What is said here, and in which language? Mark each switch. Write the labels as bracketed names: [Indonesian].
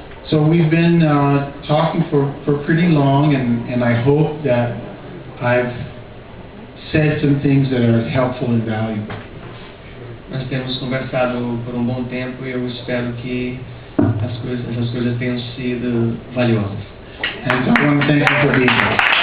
[English] So we've been talking for pretty long, and I hope that I've said some things that are helpful and valuable. [Portuguese] Nós temos conversado por um bom tempo e eu espero que essas coisas tenham sido valiosas. [English] And so I want to thank you for being here.